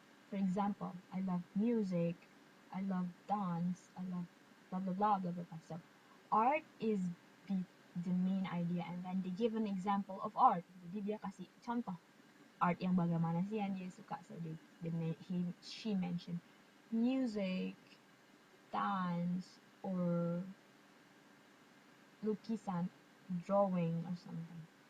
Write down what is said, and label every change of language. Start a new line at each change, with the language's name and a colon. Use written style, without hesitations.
English: For example, I love music, I love dance, I love blah blah blah blah blah blah. So art is the main idea, and then they give an example of art.
Indonesian: Jadi dia kasih contoh art yang bagaimana sih yang dia suka.
English: So she mentioned music, dance, or
Indonesian: lukisan,
English: drawing, or something.